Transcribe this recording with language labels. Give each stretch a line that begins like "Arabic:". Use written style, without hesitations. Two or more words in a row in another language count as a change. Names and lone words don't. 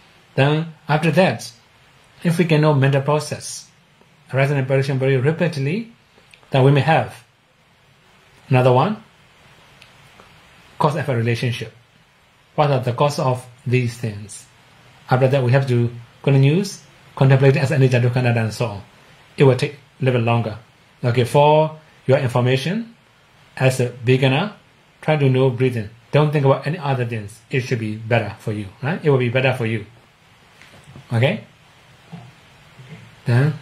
English: Then after that, if we can know mental process, arising and perishing very repeatedly, then we may have another one, cause-effect relationship. What are the cause of these things? After that, we have to continue contemplate as
Pali: anicca, dukkha, anatta,
English: and so on. It will take a little bit longer. Okay, for your information, as a beginner, try to know breathing. Don't think about any other things. It should be better for you, right? It will be better for you. Okay? Then?